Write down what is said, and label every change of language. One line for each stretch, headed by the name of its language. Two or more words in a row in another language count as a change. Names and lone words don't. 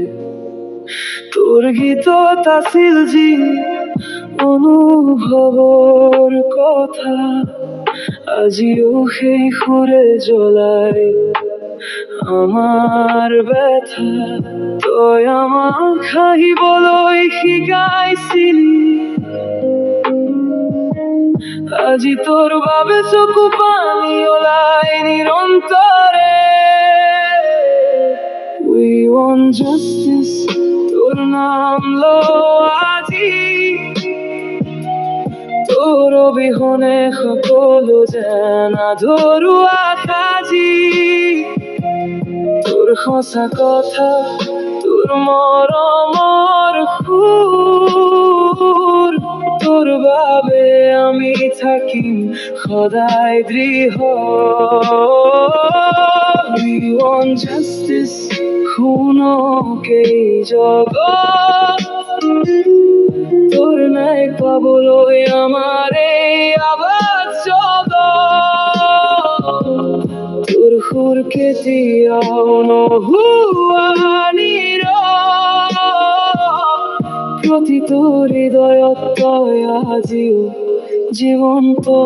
Assamese: তোর গীত তাছিল জি অনুভৱৰ কথা, আজিও সেই সুরে জ্বলায় আমার ব্যথা। তই আমাক হাঁহিবলৈ শিকাইছিলি, আজি তোৰ বাবে চকু পানী ওলাই নিৰন্তৰে।
English: We want justice,
Assamese: তোৰ নাম লওঁ আজি, তোৰ অবিহনে সকলো যেন আধৰুৱা সাজি। তোৰ সঁচা কথা, তোৰ মৰমৰ সুৰ, তোৰ বাবে আমি থাকিম সদায় দৃঢ়।
English: We want justice,
Assamese: শুনক এই জগত, তোৰ ন্যায় পাবলৈ আমাৰ এই আৱাজ জগত। তোৰ সুৰ কেতিয়াও নোহোৱা নীৰৱ, প্ৰতিটো হৃদয়ত তই আজিও জীৱন্ত।